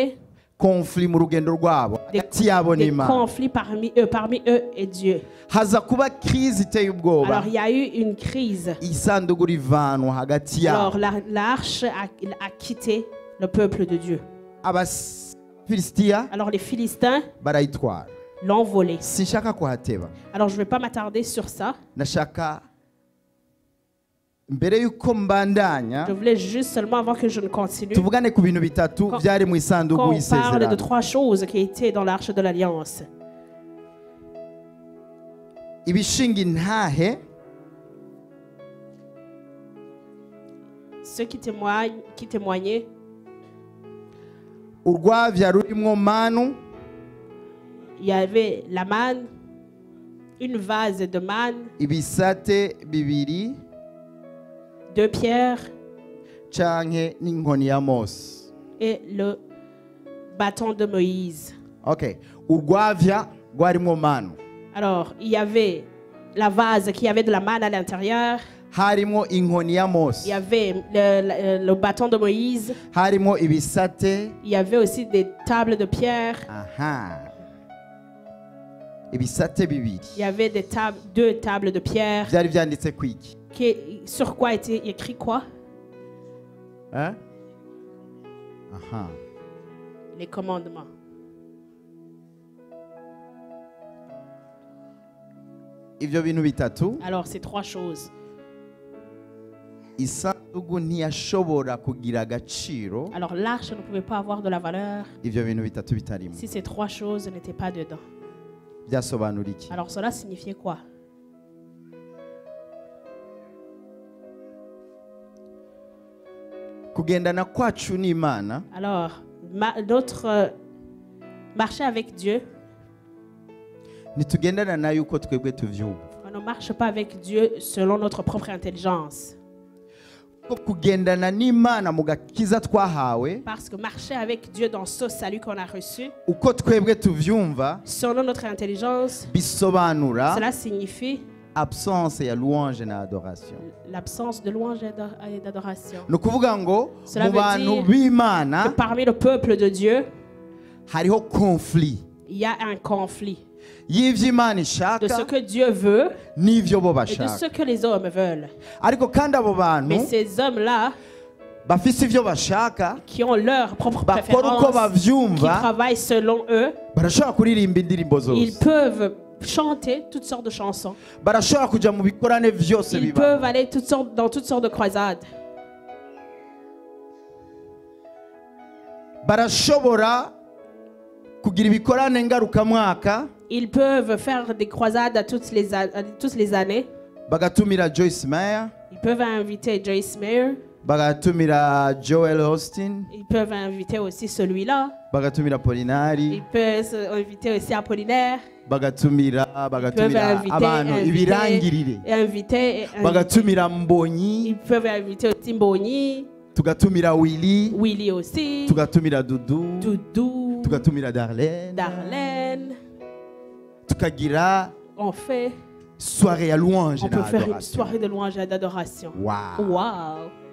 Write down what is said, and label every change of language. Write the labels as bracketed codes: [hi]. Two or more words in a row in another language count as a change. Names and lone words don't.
[rn] conflit mu rugendo rwabo. hagati yabo [fr] des [rn] n'Imana. [fr] conflits parmi eux et Dieu. [rn] Haza kuba crise iteye ubwoba. [fr] Alors il y a eu une crise. [rn] Isanduku rivanwa hagati yabo. [fr] Alors l'arche a quitté le peuple de Dieu. [rn] Abafilisitiya [fr] Alors les Philistins [rn] barayitwara. [fr] l'ont volé. [rn] Sinshaka kuhateba. [fr] Alors je ne vais pas m'attarder sur ça. [rn] Nashaka mbere yuko mbandanya [fr] Je voulais juste seulement, avant que je ne continue, [rn] tuvugane ku bintu bitatu byari mu isanduku [fr] qu'on parle de [rn] y'isezerano. [fr] 3 choses qui étaient dans l'arche de l'Alliance. [rn] Ibishinga intahe [fr] Ceux qui témoignaient, [rn] urwavya rurimwo manu, [fr] il y avait la manne, une vase de manne, [rn] ibisate bibiri [fr] 2 pierres [rn] canke n'inkoni ya Mose. [fr] et le bâton de Moïse. [rn] Okay, urwavya rwarimwo manu, [fr] Alors, il y avait la vase qui avait de la manne à l'intérieur. [rn] harimwo inkoni ya Mose, [fr] Il y avait le bâton de Moïse. [rn] harimwo ibisate, [fr] Il y avait aussi des tables de pierre. [rn] aha, ibisate bibiri. [fr] Il y avait 2 tables de pierre. [rn] Vyari vyanditse kwiki? [fr] Sur quoi était écrit quoi? Hein? Aha. Les commandements. [rn] Ivyo bintu bitatu [fr] Alors, ces 3 choses. [rn] isanduku ntiyashobora kugira agaciro [fr] Alors, l'arche ne pouvait pas avoir de la valeur [rn] ivyo bintu bitatu bitarimo. [fr] si ces 3 choses n'étaient pas dedans. [rn] Byasobanura iki? [fr] Alors, cela signifiait quoi? [rn] Kugendana kwacu n'Imana [fr] Alors, notre marcher avec Dieu, [rn] ntitugendana nayo uko twebwe tuvyumva. [fr] on ne marche pas avec Dieu selon notre propre intelligence. [rn] Ko kugendana n'Imana mu gakiza twahawe [fr] Parce que marcher avec Dieu dans ce salut qu'on a reçu, [rn] uko twebwe tuvyumva [fr] selon notre intelligence, [rn] bisobanura [fr] cela signifie absence ya louange na adoration. l'absence de louange et d'adoration. [rn] Ni ukuvuga ngo [fr] Cela [rn] mu [fr] veut [rn] bantu [fr] dire que [rn] b'Imana [fr] parmi le peuple de Dieu, [rn] hariho conflit [fr] il y a un conflit [rn] y'ivy'Imana [fr] de ce [rn] ishaka [fr] que Dieu veut [rn] n'ivyo bo [fr] et de ce [rn] bashaka. [fr] que les hommes veulent. [rn] Ariko kandi abo [fr] Mais [rn] bantu [fr] ces hommes-là, [rn] bafise ivyo bashaka [fr] qui ont leur propre [rn] bakora uko [fr] préférence, qui [rn] bavyumva [fr] travaillent selon eux, [rn] barashobora kuririmba indirimbo [fr] ils [rn] zose, [fr] peuvent chanter toutes sortes de chansons. [rn] barashobora kuja mu bikorane vyose [fr] Ils [rn] biba, [fr] peuvent aller dans toutes sortes de croisades. [rn] barashobora kugira ibikorane ngarukamwaka [fr] Ils peuvent faire des croisades à toutes les années. [rn] bagatumira Joyce Meyer, [fr] Ils peuvent inviter Joyce Meyer. [rn] bagatumira Joel Austin, [fr] Ils peuvent inviter aussi celui-là. [rn] bagatumira Polinari, [fr] Ils peuvent inviter aussi Apollinaire. [rn] bagatumira [fr] Ils peuvent [rn] abantu ibirangirire, [fr] inviter. [rn] bagatumira Mbonyi, [fr] Ils peuvent inviter aussi Mbonyi, [rn] tugatumira Willy, [fr] Willy aussi, [rn] tugatumira Dudu, [fr] Doudou, [rn] tugatumira Darlene, [fr] Darlene. [rn] tukagira [fr] On fait, soirée ya louange on [rn] na [fr] peut faire une adoration. soirée de louange et d'adoration. Wow. Wow.